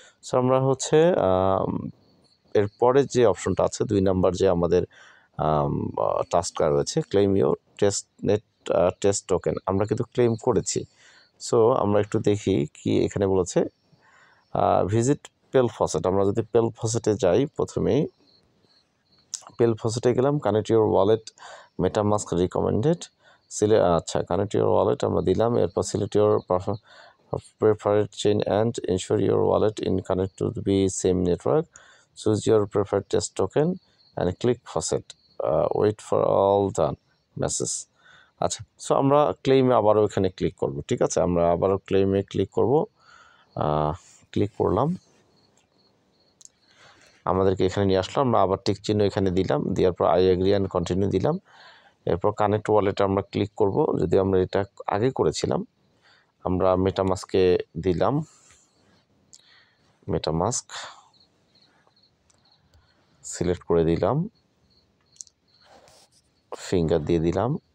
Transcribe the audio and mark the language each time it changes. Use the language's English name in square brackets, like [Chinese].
[Bangla] So আমরা হচ্ছে এরপরে যে অপশনটা আছে 2 নাম্বার যে আমাদের টাস্কটা রয়েছে [English] claim your test token, [Bangla] আমরা কিন্তু ক্লেম করেছি। সো আমরা একটু দেখি কি এখানে বলেছে, ভিজিট পেল ফসেট। আমরা যদি পেল ফসেটে যাই, প্রথমেই পেল ফসেটে গেলাম, [English] connect your wallet MetaMask recommended, আচ্ছা connect your wallet [Bangla] আমরা দিলাম, এরপর [English] Select your preferred chain and ensure your wallet in connect to be same network, choose your preferred test token and click faucet, wait for all done message। [Bangla] আচ্ছা, so আমরা ক্লেমে আবারও এখানে click করব, ঠিক আছে, আমরা আবারও ক্লেমে ক্লিক করব, ক্লিক করলাম, আমাদেরকে এখানে নিয়ে আসলো, আমরা আবার টিক চিহ্ন এখানে দিলাম, দেওয়ার পর [English] I agree and continue [Bangla] দিলাম, এরপর কানেক্ট ওয়ালেটে আমরা ক্লিক করব, যদি আমরা এটা আগে করেছিলাম, আমরা মেটামাস্কে দিলাম, মেটামাস্ক সিলেক্ট করে দিলাম, ফিঙ্গার দিয়ে দিলাম,